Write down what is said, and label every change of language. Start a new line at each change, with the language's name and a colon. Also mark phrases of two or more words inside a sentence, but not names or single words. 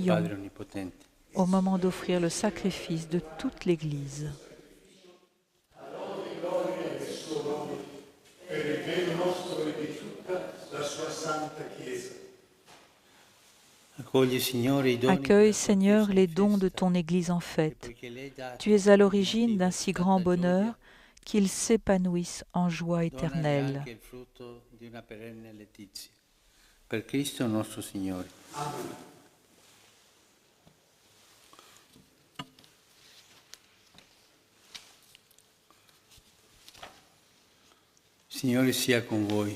French: Prions.
Italian: Padre Onnipotente.
French: Au moment d'offrir le sacrifice de toute l'Église.
Italian: Per il bene nostro e di tutta la sua santa Chiesa. Accogli, Signore, i doni
French: Accueille,
Italian: della tua
French: Seigneur,
Italian: Chiesa
French: les
Italian: in
French: dons de
Italian: festa,
French: ton Église en
Italian: e
French: fête.
Italian: poiché l'hai dato
French: Tu es à
Italian: per
French: l'origine
Italian: motivo
French: d'un
Italian: di
French: si
Italian: tanta
French: grand
Italian: gioia,
French: bonheur qu'ils s'épanouissent en joie
Italian: donali
French: éternelle.
Italian: anche il frutto di una perenne letizia. Per Cristo nostro Signore. Amen. Signore sia con voi.